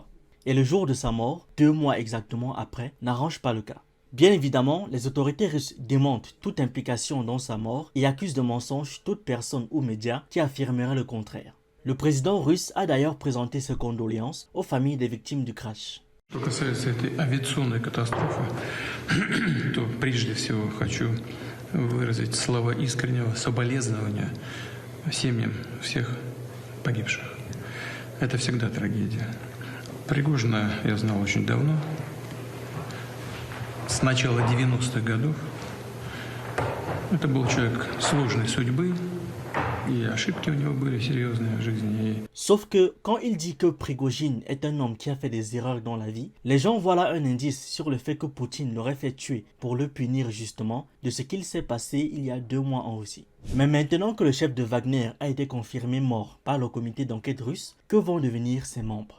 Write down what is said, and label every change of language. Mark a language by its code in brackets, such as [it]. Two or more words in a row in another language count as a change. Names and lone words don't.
[fr] Et le jour de sa mort, 2 mois exactement après, n'arrange pas le cas. Bien évidemment, les autorités russes démentent toute implication dans sa mort et accusent de mensonge toute personne ou média qui affirmerait le contraire. Le président russe a d'ailleurs présenté ses condoléances aux familles des victimes du crash. [ru] Что касается этой авиационной катастрофы, то прежде всего хочу выразить слова искреннего соболезнования семьям всех погибших. Это всегда трагедия. Пригожина я знал очень давно, с начала 90-х годов. Это был человек сложной судьбы, и ошибки у него были серьезные в жизни. [fr] Sauf que quand il dit que Prigojine est un homme qui a fait des erreurs dans la vie, les gens voient là un indice sur le fait que Poutine l'aurait fait tuer pour le punir justement de ce qu'il s'est passé il y a 2 mois en Russie. Mais maintenant que le chef de Wagner a été confirmé mort par le comité d'enquête russe, que vont devenir ses membres?